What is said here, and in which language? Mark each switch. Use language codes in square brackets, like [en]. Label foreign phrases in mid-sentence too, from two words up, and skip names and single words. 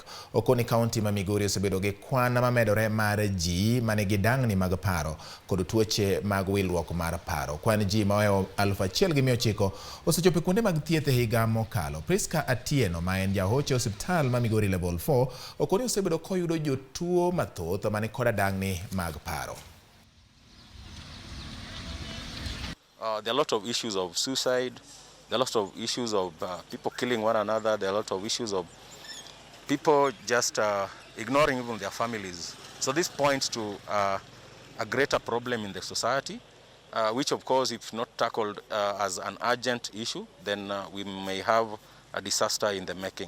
[luo] Okoni kaunti ma Migori osebedo gi kwan mamedore mar ji manigi dang'ni mag paro kod tuoche mag wilruok mar paro. Kwan ji maohewo 1,900 osechopo kuonde mag thieth e higa mokalo. Priska Atieno ma en jahocho osiptal ma Migori Level 4 okoni osebedo koyudo jotuo mathoth mani kod dang'ni mag paro. [en] There are a lot of issues of suicide, there are a lot of issues of people killing one another, there are a lot of issues of people just ignoring even their families. So this points to a greater problem in the society, which of course if not tackled as an urgent issue, then we may have a disaster in the making.